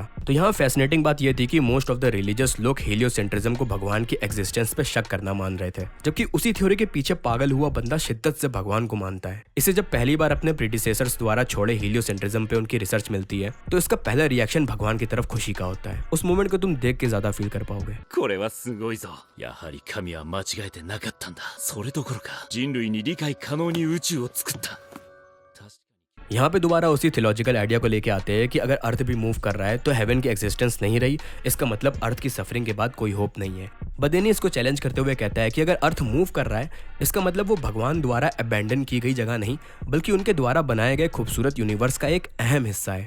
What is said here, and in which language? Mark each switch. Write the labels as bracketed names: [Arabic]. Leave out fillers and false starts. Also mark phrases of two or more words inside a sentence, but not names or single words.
[Hindi] तो यहाँ फैसिनेटिंग बात यह थी कि [English] most of the religious [Hindi] लोग हीलियोसेंट्रिज्म को भगवान की एग्जिस्टेंस पे शक करना मान रहे थे, जबकि उसी थ्योरी के पीछे पागल हुआ बंदा शिद्दत से भगवान को मानता है। इसे जब पहली बार अपने प्रीडिसेसर्स द्वारा छोड़े हीलियोसेंट्रिज्म पे उनकी रिसर्च मिलती है तो इसका पहला रिएक्शन भगवान की तरफ खुशी का होता है। उस मोमेंट को तुम देख के ज्यादा फील कर पाओगे। [Japanese] これはすごいぞ。やはり神は間違えてなかったんだ。それどころか人類に理解可能に宇宙を作った。 [Hindi] यहाँ पे दोबारा उसी [English] theological idea [Hindi] को लेके आते हैं कि अगर अर्थ भी मूव कर रहा है तो हेवन की एग्जिस्टेंस नहीं रही, इसका मतलब अर्थ की सफरिंग के बाद कोई होप नहीं है। बदेनी इसको चैलेंज करते हुए कहता है कि अगर अर्थ मूव कर रहा है इसका मतलब वो भगवान द्वारा अबैंडन की गई जगह नहीं बल्कि उनके द्वारा बनाए गए खूबसूरत यूनिवर्स का एक अहम हिस्सा है।